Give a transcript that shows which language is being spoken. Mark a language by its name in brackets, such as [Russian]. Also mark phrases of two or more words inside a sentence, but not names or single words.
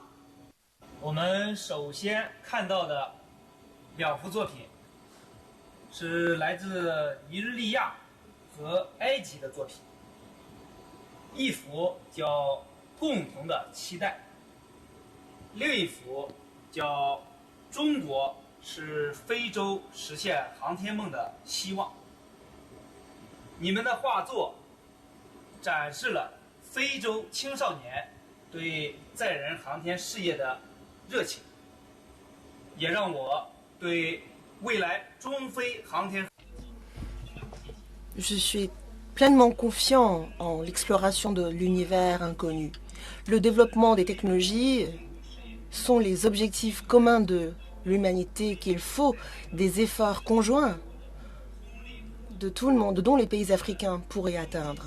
[Chinese] 我们首先看到的2幅作品是来自尼日利亚和埃及的作品，一幅叫《共同的期待》，另一幅叫《中国是非洲实现航天梦的希望》。你们的画作展示了非洲青少年对载人航天事业的热情，也让我对未来中非航天。 [French] Je suis pleinement confiant en l'exploration de l'univers inconnu. Le développement des technologies sont les objectifs communs de l'humanité qu'il faut des efforts conjoints de tout le monde, dont les pays africains pourraient atteindre.